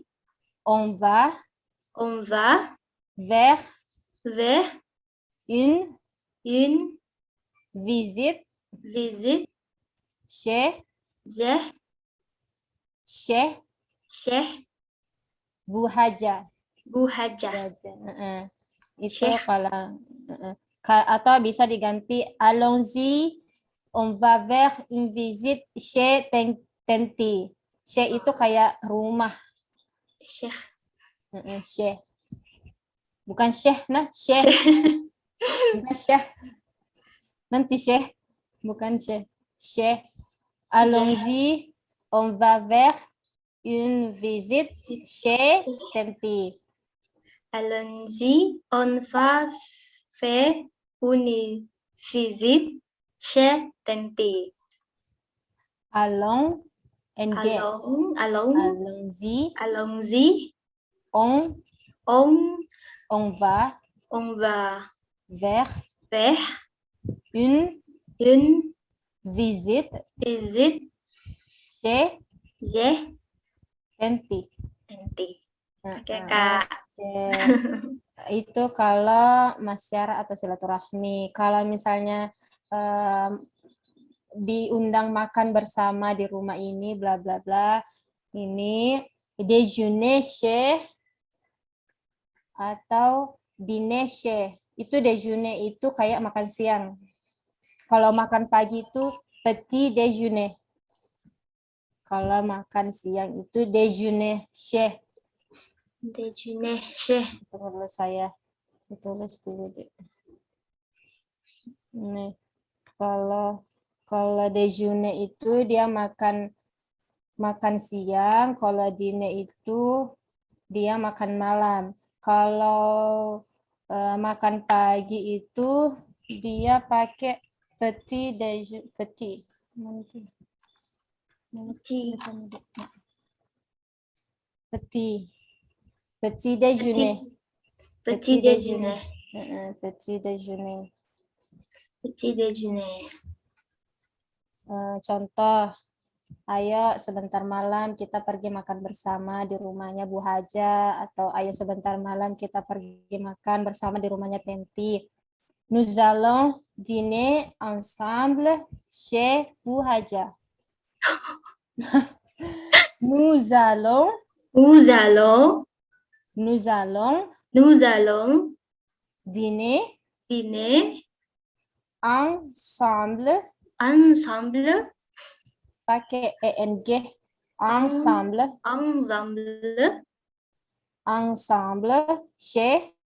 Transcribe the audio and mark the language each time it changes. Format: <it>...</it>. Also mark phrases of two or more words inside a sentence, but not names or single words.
<fr>On va vers une visite chez Bu Haja. Bu Haja.</fr> <id>Itu kalau atau bisa diganti</id> <fr>allons-y, on va vers une visite chez Tenti.</fr> <id>Chez itu kayak rumah. Sheikh. Syekh. Bukan Syekh, nah Syekh. Bukan Syekh. Nanti Syekh. Bukan Syekh. Syekh.</id> <fr>Allons-y, on va vers une visite chez Tenti. Allons-y, on va faire une visite chez Tenti. Allons, NG. Allons-y, Allons-y, on on va va vers faire une une visite visite chez chez Tenti.</fr> <id>Tenti. Oke, Oke. Kak. Itu kalau masyarakat atau silaturahmi. Kalau misalnya diundang makan bersama di rumah ini, bla bla bla. Ini</id> <fr>déjeuner chez</fr> <id>atau</id> <fr>dîner chez.</fr> <id>Itu déjeuner itu kayak makan siang. Kalau makan pagi itu</id> <fr>petit déjeuner.</fr> <id>Kalau makan siang itu</id> <fr>déjeuner chez. Déjeuner chez.</fr> <id>Tunggu dulu saya tulis dulu deh. Nih, kalau déjeuner itu dia makan siang, kalau diner itu dia makan malam. Kalau makan pagi itu dia pakai</id> <fr>petit déjeuner. Petit déjeuner. Petit déjeuner. Petit déjeuner. Petit déjeuner.</fr> <id>Contoh, ayo sebentar malam kita pergi makan bersama di rumahnya Bu Haja, atau ayo sebentar malam kita pergi makan bersama di rumahnya Tenti.</id> <fr>Nous allons dîner ensemble chez Bu Haja. Nous allons dîner ensemble</fr> <id>pakai eng</id> <fr>ensemble chez.</fr>